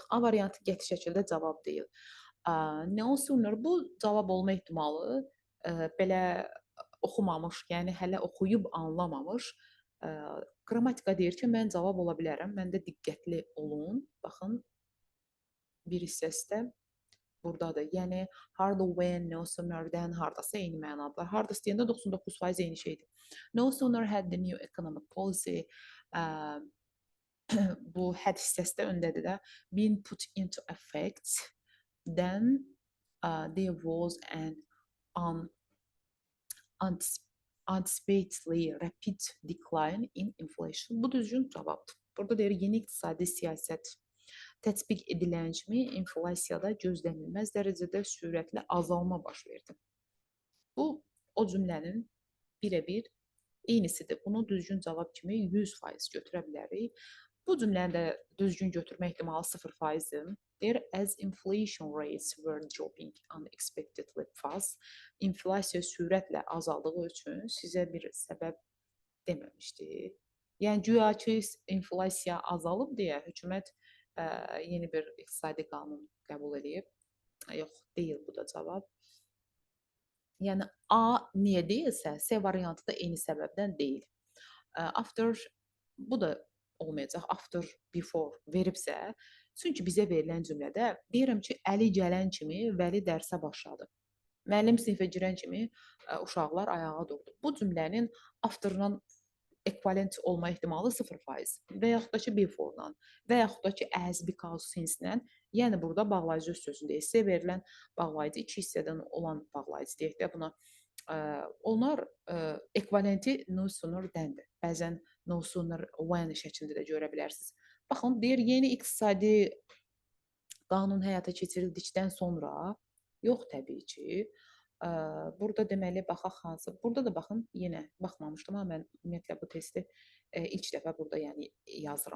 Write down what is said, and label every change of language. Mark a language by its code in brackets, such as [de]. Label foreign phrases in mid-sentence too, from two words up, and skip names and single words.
[az] A variantı qəti şəkildə cavab deyil. [en] No sooner [az] bu cavab olma ehtimalı belə oxumamış, yəni hələ oxuyub anlamamış qrammatika deyir ki, mən cavab ola bilərəm. Məndə diqqətli olun. Baxın, bir hissəsi də burdadır. Yəni harda, [en] when, no sooner, then hardasa eyni mənadır. [az] Hardasa deyəndə 99% eyni şeydir. [en] No sooner had the new economic policy [az] bu had hissəsi də öndədir də [en] been put into effect, then there was an unanticipatedly rapid decline in inflation. [az] Bu düzgün cavabdır. Burada deyir yeni iqtisadi siyasət tətbiq edilən kimi inflasiyada gözlənilməz dərəcədə sürətli azalma baş verdi. Bu o cümlənin birə-bir eynisidir. Bunu düzgün cavab kimi 100% götürə bilərik. Bu cümləni də düzgün götürmə ehtimalı 0%dir. Deyir, [en] as inflation rates were dropping unexpectedly fast, [az] inflasiya sürətlə azaldığı üçün sizə bir səbəb deməmişdi. Yəni güya ki, inflasiya azalıb deyə hökumət yeni bir iqtisadi qanun qəbul edib. Yox, deyil bu da cavab. Yəni A niyə deyilsə, C variantı da eyni səbəbdən deyil. After bu da olmayacaq. [en] After, before [az] veribsə, çünki bizə verilən cümlədə deyirəm ki, Əli gələn kimi Vəli dərsə başladı. Müəllim sinifə girən kimi uşaqlar ayağa durdu. Bu cümlənin afterdan ekvivalent olma ehtimalı 0% və yaxud da ki before-dan və yaxud da ki [en] as, because, [az] since-lə, yəni burada bağlayıcı sözündə isə verilən bağlayıcı iki hissədən olan bağlayıcı deyək də buna. Onlar ekvivalenti [en] no sooner than-dir. [az] Bəzən [en] no sooner when [az] şəklində də görə bilərsiniz. Baxın, deyir yeni iqtisadi qanun həyata keçirildikdən sonra, yox təbii ki, burada deməli baxaq hansı. Burada da baxın, yenə baxmamışdım amma mən ümumiyyətlə bu testi ilk dəfə burada yəni yazıram.